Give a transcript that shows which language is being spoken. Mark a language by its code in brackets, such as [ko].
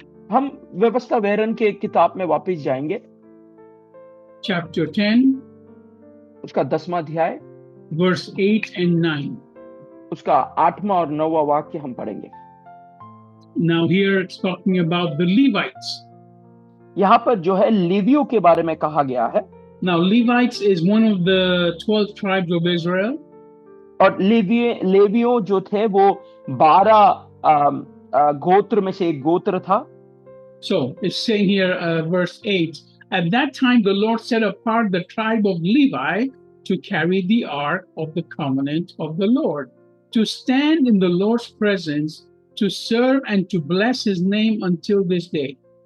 [hi] हम व्यवस्था वहरन के किताब में वापस जाएंगे, [en] Chapter 10, [hi] उसका 10वां अध्याय, [en] verse 8 and 9. [hi] उसका 8वां और 9वां वाक्य हम पढ़ेंगे। [en] Now here it's talking about the Levites. [hi] यहाँ पर जो है लेवियों के बारे में कहा गया है। [en] Now Levites is one of the 12 tribes of Israel. [hi] और लेवियों जो थे वो 12 गोत्र में से एक गोत्र था। [en] So it's saying here, verse 8, at that time the Lord set apart the tribe of Levi to carry the ark of the covenant of the Lord, to stand in the Lord's presence, to serve and to bless his name until this day.